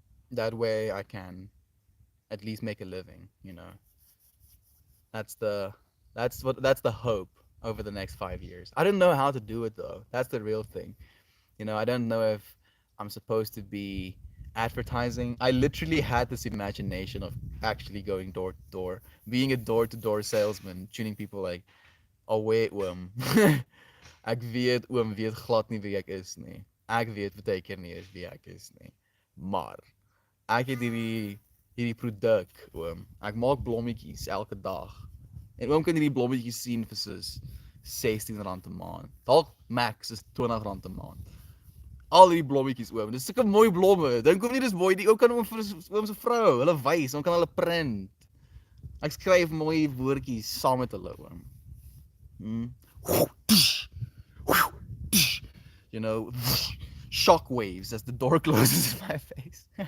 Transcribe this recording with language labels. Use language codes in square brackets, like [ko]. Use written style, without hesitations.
[en] That way I can at least make a living. That's the hope over the next 5 years. I don't know how to do it though. That's the real thing. I don't know if I'm supposed to be advertising. I literally had this imagination of actually going door to door, being a door to door salesman, tuning people like, "Oh wait, oom. [af] Ek weet oom weet glad nie wie ek is nie. Ek weet baie nie is wie ek is nie. Maar ek het hierdie produk, oom. Ek maak blommetjies elke dag. En oom kan hierdie blommetjies sien vir soos R16 'n maand. Dalk max is R20 'n maand. Al hierdie blommetjies oom. Dis sulke mooi blomme. Dink hom nie dis mooi nie. Oom kan hom vir oom se vrou, hulle wys, oom kan hulle print. Ek skryf mooi woordjies saam met hulle oom. [en] You know, shock waves as the door closes in my face.